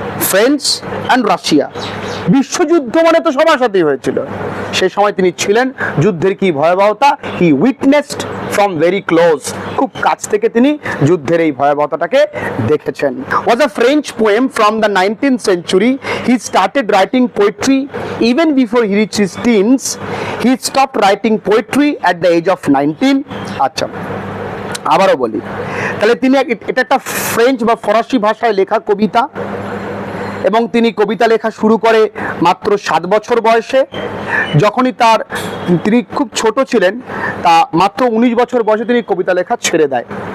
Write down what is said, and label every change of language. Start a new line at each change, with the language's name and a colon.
Bangla: French and Russia বিশ্বযুদ্ধ মানে তো সবার সাথেই হয়েছিল, সেই সময় তিনি ছিলেন। যুদ্ধের কি ভয়াবহতা হি উইটনেসড ফ্রম ভেরি ক্লোজ, খুব কাছ থেকে তিনি যুদ্ধের এই ভয়াবহতাটাকে দেখেছেন।
English: Was a French poem from the 19th century. He started writing poetry even before he reached his teens. He stopped writing poetry at the age of 19.
Bangla: আচ্ছা, আবারও বলি, তাহলে তিনি, এটা একটা ফ্রেঞ্চ বা ফরাসি ভাষায় লেখা কবিতা, এবং তিনি কবিতা লেখা শুরু করে মাত্র 7 বছর বয়সে। যখনই তিনি খুব ছোট ছিলেন, তা মাত্র 19 বছর বয়সে তিনি কবিতা লেখা ছেড়ে দেয়।